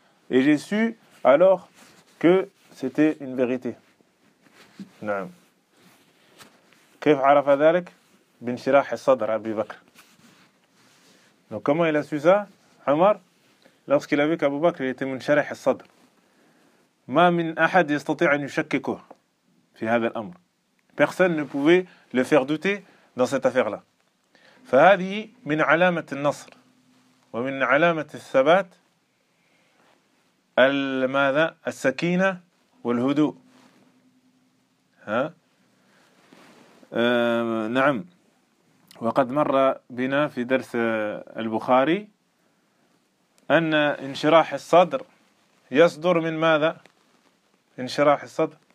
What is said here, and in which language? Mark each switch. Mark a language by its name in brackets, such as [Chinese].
[French] Et j'ai su alors que c'était une vérité. Naam. [Arabic] كيف عرف ذلك بانشراح الصدر أبي بكر؟ [French] Donc comment il a su ça, Omar, lorsqu'il a vu qu'Abu Bakr était [Arabic] منشرح الصدر. ما من أحد يستطيع أن يشككه في هذا الأمر. [French] Personne ne pouvait le faire douter dans cette affaire-là. [Arabic] فهذه من علامة النصر ومن علامة الثبات الماذا السكينة والهدوء. ها؟ نعم وقد مر بنا في درس البخاري أن انشراح الصدر يصدر من ماذا انشراح الصدر